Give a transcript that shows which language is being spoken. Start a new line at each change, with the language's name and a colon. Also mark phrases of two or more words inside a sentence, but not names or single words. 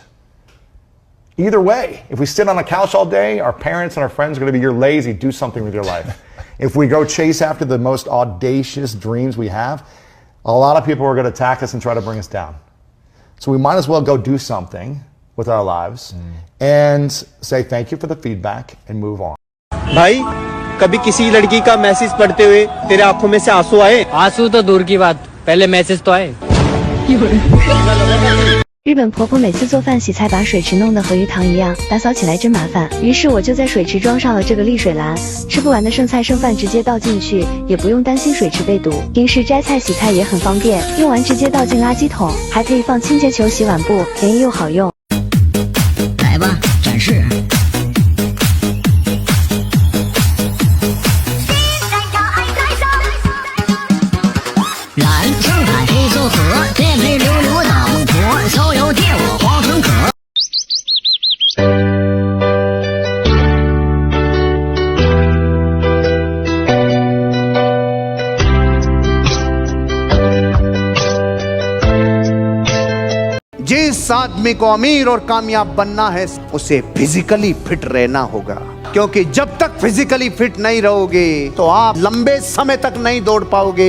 English: Either way, if we sit on a couch all day, our parents and our friends are going to be, you're lazy, do something with your life. If we go chase after the most audacious dreams we have, a lot of people are going to attack us and try to bring us down. So we might as well go do something with our lives and say thank you for the feedback and move on.
Hindi: भाई, कभी किसी लड़की का मैसेज पढ़ते हुए तेरे आंखों में से आंसू आए? आंसू तो दूर की बात, पहले मैसेज तो आए।
Chinese: 日本婆婆每次做饭洗菜把水池弄得和鱼塘一样，打扫起来真麻烦。于是我就在水池装上了这个沥水篮，吃不完的剩菜剩饭直接倒进去，也不用担心水池被堵。平时摘菜洗菜也很方便，用完直接倒进垃圾桶，还可以放清洁球、洗碗布，便宜又好用。来吧，展示。蓝青海黑色河，颠沛流流大孟婆，逍遥借我黄城壳。
Hindi: जिस आदमी को अमीर और कामयाब बनना है उसे
English: physically fit
Hindi: रहना होगा, क्योंकि जब तक
English: physically fit
Hindi: नहीं रहोगे तो आप लंबे समय तक नहीं दौड़ पाओगे।